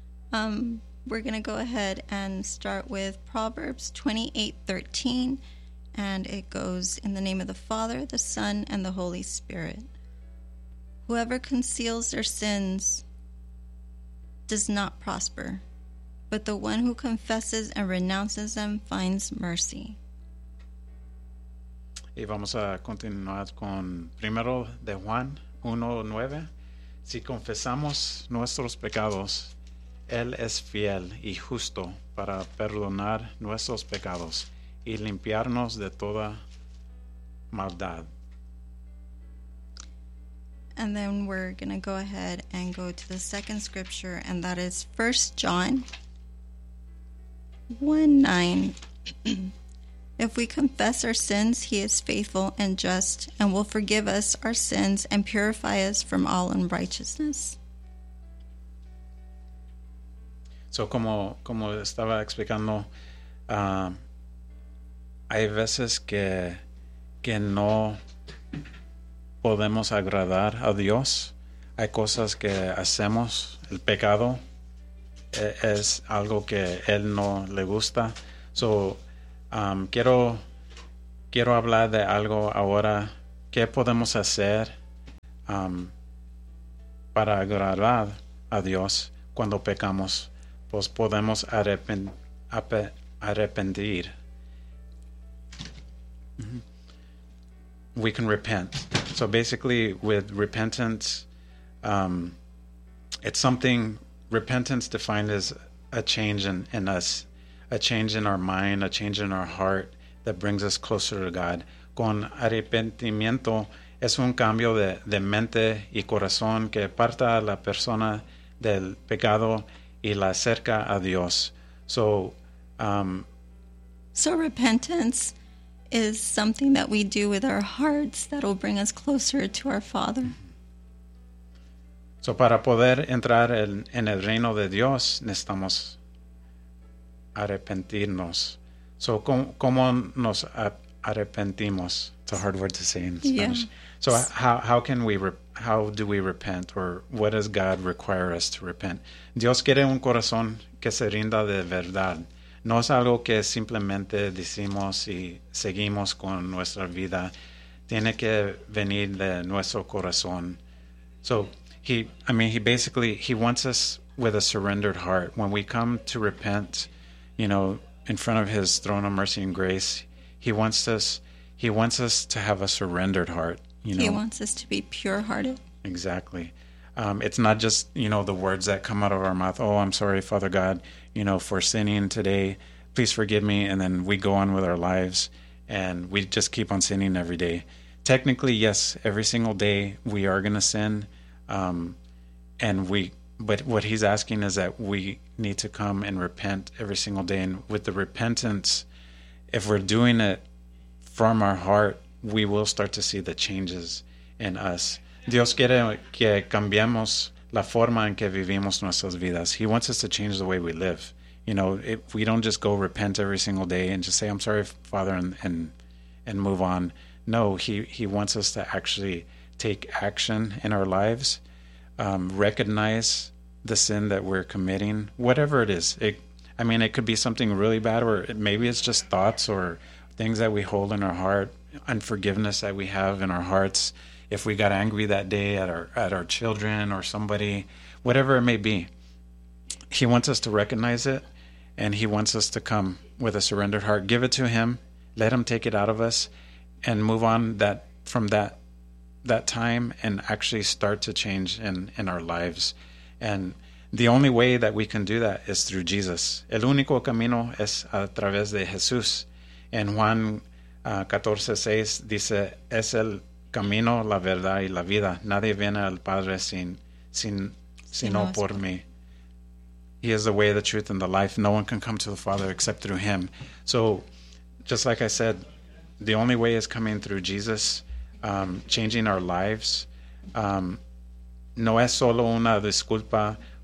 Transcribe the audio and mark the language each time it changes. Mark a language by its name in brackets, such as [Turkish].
[English] We're going to go ahead and start with Proverbs 28:13, and it goes, in the name of the Father, the Son, and the Holy Spirit. Whoever conceals their sins does not prosper, but the one who confesses and renounces them finds mercy. [Spanish] Y vamos a continuar con primero de Juan 1:9. Si confesamos nuestros pecados, Él es fiel y justo para perdonar nuestros pecados y limpiarnos de toda maldad. [English] And then we're going to go ahead and go to the second scripture, and that is 1 John 1:9. If we confess our sins, he is faithful and just and will forgive us our sins and purify us from all unrighteousness. [Spanish] So como estaba explicando, hay veces que no podemos agradar a Dios. Hay cosas que hacemos, el pecado es algo que Él no le gusta. So, quiero hablar de algo ahora. ¿Qué podemos hacer para agradar a Dios cuando pecamos? Pues podemos arrepentir. [English] We can repent. So basically, with repentance, it's something repentance defined as a change in us, a change in our mind, a change in our heart that brings us closer to God. [Spanish] Con arrepentimiento es un cambio de mente y corazón que aparta a la persona del pecado y la acerca a Dios. [English] So, repentance is something that we do with our hearts that will bring us closer to our Father. [Spanish] So para poder entrar en el reino de Dios, necesitamos arrepentirnos. So cómo nos arrepentimos? [English] It's a hard word to say in Spanish. Yeah. So how do we repent, or what does God require us to repent? [Spanish] Dios quiere un corazón que se rinda de verdad. No es algo que simplemente decimos y seguimos con nuestra vida. Tiene que venir de nuestro corazón. [English] So, he basically wants us with a surrendered heart. When we come to repent, you know, in front of his throne of mercy and grace, he wants us to have a surrendered heart. He wants us to be pure hearted. Exactly. It's not just, the words that come out of our mouth. Oh, I'm sorry, Father God, for sinning today. Please forgive me. And then we go on with our lives and we just keep on sinning every day. Technically, yes, every single day we are going to sin. But what he's asking is that we need to come and repent every single day. And with the repentance, if we're doing it from our heart, we will start to see the changes in us. [Spanish] Dios quiere que cambiemos la forma en que vivimos nuestras vidas. [English] He wants us to change the way we live. We don't just go repent every single day and just say, I'm sorry, Father, and move on. No, he wants us to actually take action in our lives, recognize the sin that we're committing, whatever it is. It could be something really bad, or maybe it's just thoughts or things that we hold in our heart, unforgiveness that we have in our hearts. If we got angry that day at our children or somebody, whatever it may be, he wants us to recognize it, and he wants us to come with a surrendered heart, give it to him, let him take it out of us, and move on from that time and actually start to change in our lives. And the only way that we can do that is through Jesus. [Spanish] El único camino es a través de Jesús. En Juan 14:6 dice, es el camino, la verdad y la vida. Nadie viene al Padre sino por mí. [English] He is the way, the truth, and the life. No one can come to the Father except through him. So, just like I said, the only way is coming through Jesus, changing our lives. [Spanish] No es solo una disculpa.